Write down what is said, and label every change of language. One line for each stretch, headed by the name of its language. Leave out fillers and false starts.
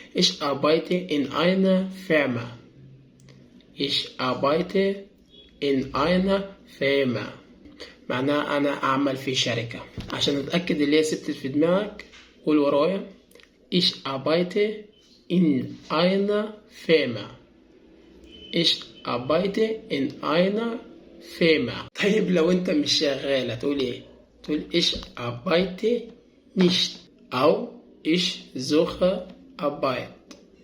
German: إيش أربايتي إن أينا فيرما. إيش أربايتي إن أينا فيرما
Arabic: معناها أنا أعمل في شركة. عشان أتأكد اللي هي ثبتت في دماغك قول ورايا:
German: Ich arbeite in einer Firma. Ich arbeite in einer Firma.
Arabic: طيب لو أنت مش شغال هتقول إيه؟ تقول
German: Ich arbeite nicht
Arabic: أو
German: Ich suche Arbeit.